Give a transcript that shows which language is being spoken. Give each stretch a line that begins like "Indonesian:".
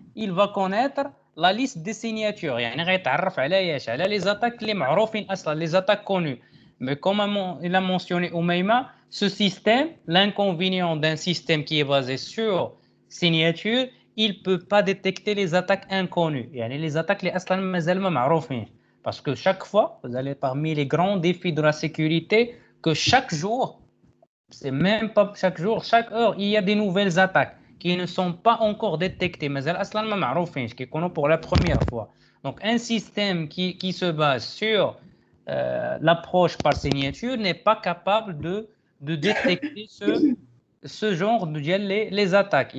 French: Il va connaître la liste des signatures.
Arabic: يعني غيتعرف على
French: les attaques les معروفين أصلا, les attaques connues. Mais comme il a mentionné Oumaima, ce système, l'inconvénient d'un système qui est basé sur signature, il ne peut pas détecter les attaques inconnues.
Arabic: يعني
French: les attaques
Arabic: اللي أصلا مازال ما معروفين.
French: Parce que chaque fois, vous allez parmi les grands défis de la sécurité, que chaque jour, c'est même pas chaque jour, chaque heure, il y a des nouvelles attaques qui ne sont pas encore détectées, mais elles sont pas معروفين, qui connaissent pour la première fois. Donc un système qui se base sur l'approche par signature n'est pas capable de détecter ce genre de les attaques.